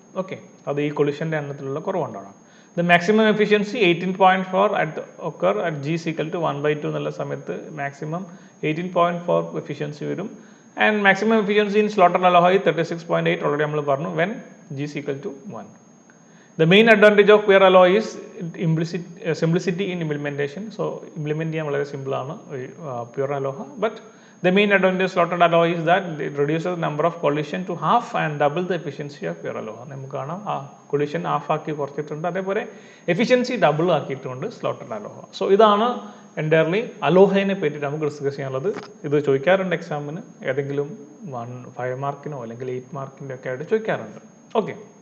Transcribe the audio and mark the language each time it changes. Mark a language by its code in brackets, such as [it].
[ml] Okay, അത് ഈ കൊളിഷൻ്റെ എണ്ണത്തിലുള്ള കുറവുണ്ടാണ്. [en] the maximum efficiency 18.4 at occur at G equal to 1/2 [ml] എന്നുള്ള സമയത്ത് മാക്സിമം 18.4 എഫിഷ്യൻസി വരും. [en] and maximum efficiency in slotted aloha 36.8 already [ml] നമ്മൾ പറഞ്ഞു, [en] When G equal to 1. The main advantage of pure aloha is simplicity in implementation. [ml] So implement ചെയ്യാൻ വളരെ സിമ്പിളാണ് pure Aloha. [en] But the main advantage of slotted alloy is that it reduces the number of collision to half and double the efficiency of pure alloy. [ml] നമുക്ക് കാണാം ആ collision half ആക്കി കുറച്ചിട്ടുണ്ട്, അതേപോലെ efficiency double ആക്കിയിട്ടുണ്ട് സ്ലോട്ടഡ് അലോഹ. So ഇതാണ് entirely അലോഹയെ പറ്റിയിട്ട് നമുക്ക് ഡിസ്കസ് ചെയ്യാനുള്ളത്. ഇത് ചോദിക്കാറുണ്ട് എക്സാമിന്, ഏതെങ്കിലും 5 മാർക്കിനോ അല്ലെങ്കിൽ 8 മാർക്കിൻ്റെ ഒക്കെ ആയിട്ട് ചോദിക്കാറുണ്ട്. ഓക്കെ,